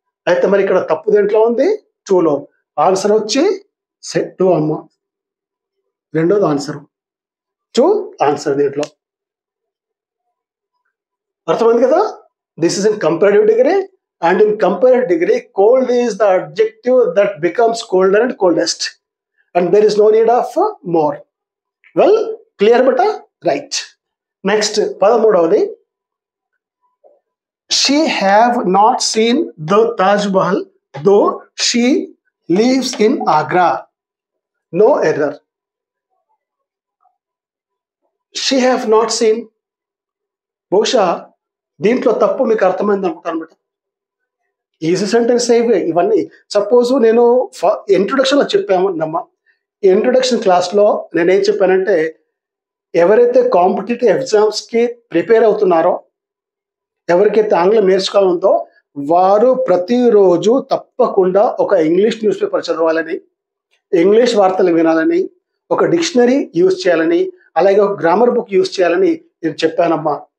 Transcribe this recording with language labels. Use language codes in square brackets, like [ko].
[te] అయితే మరి ఇక్కడ తప్పు దేంట్లో ఉంది? 2లో. ఆన్సర్ వచ్చి 2 అమ్మా. రెండోది ఆన్సర్ 2 ఆన్సర్ దీంట్లో. అర్థమైంది కదా? [en] This is in comparative degree, and in comparative degree cold is the adjective that becomes colder and coldest. and there is no need of more. Well, clear beta? Right. Next, 13వది, she have not seen the Taj Mahal though she lives in Agra. No error. She have not seen, [te] బహుశా దీంట్లో తప్పు మీకు అర్థమైంది అనుకుంటాను అనమాట. Easy sentence ఇవే ఇవన్నీ. Suppose నేను ఇంట్రొడక్షన్లో చెప్పామన్నమ్మా, ఈ ఇంట్రొడక్షన్ క్లాస్లో నేనేం చెప్పానంటే, ఎవరైతే కాంపిటేటివ్ ఎగ్జామ్స్కి ప్రిపేర్ అవుతున్నారో, ఎవరికైతే ఆంగ్లం నేర్చుకోవాలందో వారు ప్రతిరోజు తప్పకుండా ఒక ఇంగ్లీష్ న్యూస్ పేపర్ చదవాలని, ఇంగ్లీష్ వార్తలు వినాలని, ఒక డిక్షనరీ యూజ్ చేయాలని, అలాగే ఒక గ్రామర్ బుక్ యూజ్ చేయాలని నేను చెప్పానమ్మా.